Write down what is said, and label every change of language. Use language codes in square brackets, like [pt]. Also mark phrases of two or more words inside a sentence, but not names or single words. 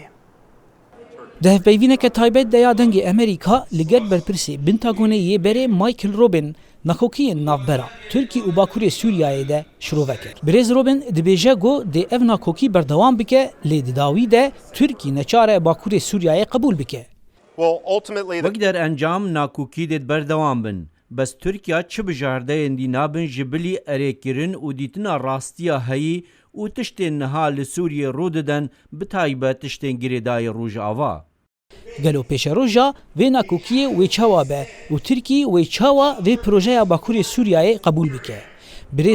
[ku] Dehpeyvîneke taybet deya dengê Amerîka li gel berpirsê Pentagonê yê berê Michael Robin nakokiyên navbera Tirkî û Bakurê Sûriyayê de şirove kir. Birêz Robin dibêje got dê ev nakokî berdewam bike lê di dawî de Tirkî neçare Bakurê Sûriyayê qebûl bike. وەک دەرئەنجام ناکوکی دێت بەردەوام بن بەس تورکیا چ بژاردەیەن دی نابن ji bilî erêkirin û dîtina rastiya heyî û tiştên niha li Sûriyê rûdidin bi taybet tiştên girêdayê Rojava. Gelo pêşeroja vê nakokiyê wê çawa be û Tirkî wê çawa vê projeya Bakurê Sûriyayê qebûl bike.